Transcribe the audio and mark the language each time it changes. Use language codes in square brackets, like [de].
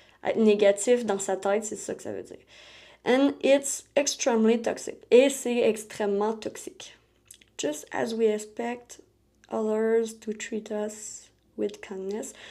[fr] Être négatif dans sa tête, c'est ça que ça veut dire. [en] And it's extremely toxic. [fr] Et c'est extrêmement toxique. [en] Just as we expect others to treat us with kindness.